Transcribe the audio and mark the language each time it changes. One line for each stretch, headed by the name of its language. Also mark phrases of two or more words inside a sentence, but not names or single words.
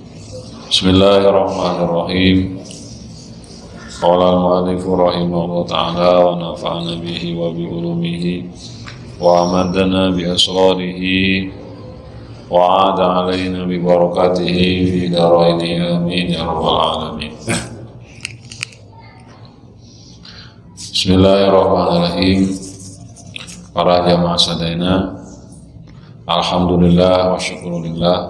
Arabic: بسم الله الرحمن الرحيم. قال المؤلف رحمه الله تعالى ونفعنا به وبعلومه وأمدنا بأسراره وعاد علينا ببركاته في الدارين آمين يا رب العالمين. بسم الله الرحمن الرحيم.
Sundanese: Para jamaah sadayana,
Arabic: الحمد لله والشكر لله.